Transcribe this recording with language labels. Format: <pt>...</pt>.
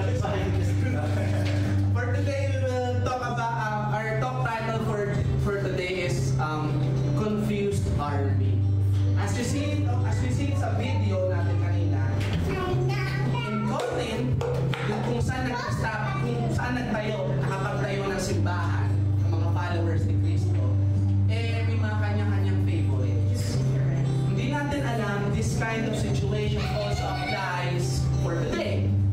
<en>For today, we will talk about our talk title for today is Confused Army. As you see</en> <tl>sa video natin kanina, in Corinth, kung saan nakapagtayo ng simbahan ng mga followers ni Cristo, may mga kanya-kanyang favorites. Hindi natin alam</tl> <en>this kind of situation also applies for today.</en>